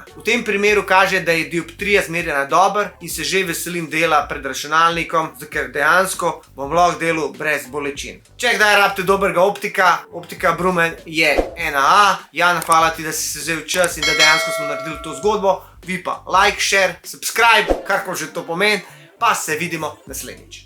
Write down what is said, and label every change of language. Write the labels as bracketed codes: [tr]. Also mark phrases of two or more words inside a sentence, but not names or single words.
[sl] V tem primeru kaže, da je dioptrija zmerjena dobro in se že veselim dela pred računalnikom, ker dejansko bom lahko delal brez bolečin. Če kdaj rabite dobrega optika, optika Brumen je 1A. Jan, hvala ti, da si se vzel čas in da dejansko smo naredili to zgodbo. Vi pa [en] like, share, subscribe, [sl] karkoli že to pomeni, pa se vidimo naslednjič.